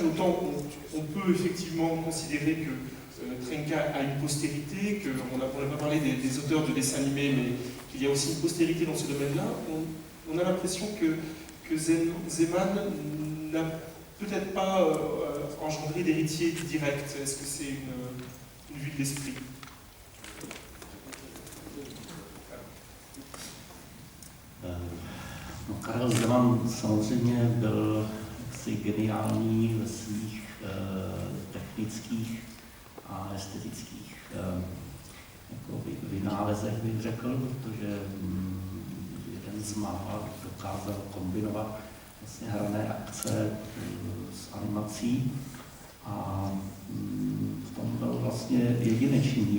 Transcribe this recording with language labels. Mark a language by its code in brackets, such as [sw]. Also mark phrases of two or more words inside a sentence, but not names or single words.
[fr] Autant on peut effectivement considérer que Trnka a une postérité, qu'on n'a pas parlé des auteurs de dessins animés, mais qu'il y a aussi une postérité dans ce domaine-là. On a l'impression que Zeman n'a peut-être pas engendré d'héritier direct. Est-ce que c'est une vue de l'esprit? [cs] Karel Zeman samozřejmě byl jaksi geniální ve svých technických a estetických vynálezech, bych řekl, protože jeden z mála dokázal kombinovat vlastně hrané akce s animací a v tom byl vlastně jedinečný.